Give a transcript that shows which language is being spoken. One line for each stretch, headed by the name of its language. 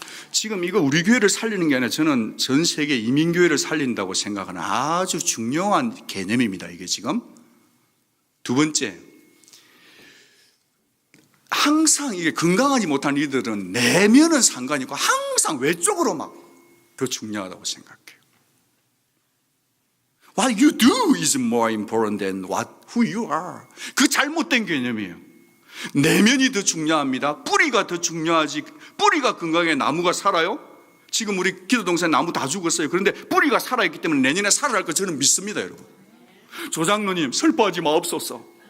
Korean: 지금 이거 우리 교회를 살리는 게 아니라 저는 전 세계 이민교회를 살린다고 생각하는 아주 중요한 개념입니다. 이게 지금. 두 번째, 항상 이게 건강하지 못한 리더들은 내면은 상관이 없고 항상 외적으로 막 더 중요하다고 생각해요.
English: What you do is more important than who you are.
Korean: 그 잘못된 개념이에요. 내면이 더 중요합니다. 뿌리가 더 중요하지. 뿌리가 건강해 나무가 살아요? 지금 우리 기도동산에 나무 다 죽었어요. 그런데 뿌리가 살아있기 때문에 내년에 살아날 거 저는 믿습니다, 여러분. 조장로님 슬퍼하지 마옵소서.